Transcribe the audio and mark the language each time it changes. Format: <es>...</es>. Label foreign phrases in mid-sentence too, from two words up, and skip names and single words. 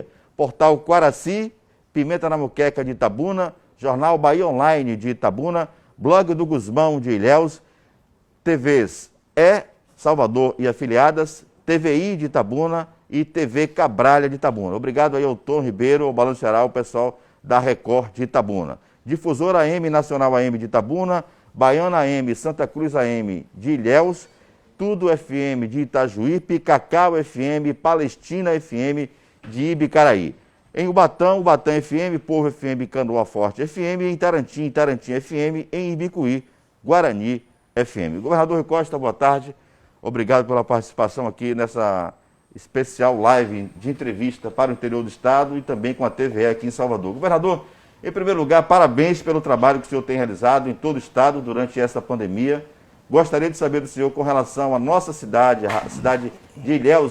<pt>Portal Quaraci, Pimenta na Muqueca de Itabuna, Jornal Bahia Online de Itabuna, Blog do Guzmão de Ilhéus, TVs Salvador e afiliadas, TVI de Itabuna e TV Cabralha de Itabuna. Obrigado aí ao Tom Ribeiro, ao Balanço Geral, o pessoal da Record de Itabuna. Difusora AM Nacional AM de Itabuna, Baiana AM, Santa Cruz AM de Ilhéus, Tudo FM de Itajuípe, Cacau FM, Palestina FM de Ibicaraí. Em Ubatã, Ubatã FM, Povo FM, Canoa Forte FM, em Tarantim, Tarantim FM, em Ibicuí, Guarani FM. Governador Rui Costa, boa tarde. Obrigado pela participação aqui nessa especial live de entrevista para o interior do estado e também com a TVE aqui em Salvador. Governador, em primeiro lugar, parabéns pelo trabalho que o senhor tem realizado em todo o estado durante essa pandemia. Gostaria de saber do senhor com relação à nossa cidade, a cidade de Ilhéus.</pt>